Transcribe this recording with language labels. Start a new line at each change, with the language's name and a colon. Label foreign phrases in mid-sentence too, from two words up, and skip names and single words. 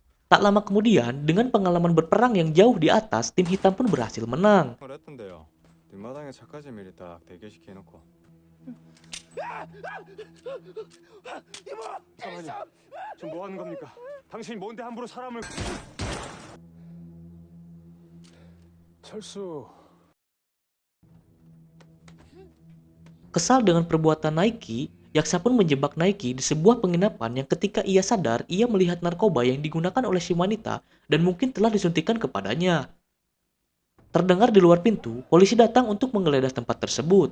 Indonesian: Tak lama kemudian, dengan pengalaman berperang yang jauh di atas, tim hitam pun berhasil menang.
Korean: 걸 했던데요. 뒷마당에 차까지 미리 딱 대기시켜 놓고. 잠깐만요. 지금 뭐 하는 겁니까? 당신이 뭔데 함부로 사람을? 철수.
Indonesian: Kesal dengan perbuatan Naiki, Yaksa pun menjebak Naiki di sebuah penginapan yang ketika ia sadar, ia melihat narkoba yang digunakan oleh si wanita dan mungkin telah disuntikan kepadanya. Terdengar di luar pintu, polisi datang untuk menggeledah tempat tersebut.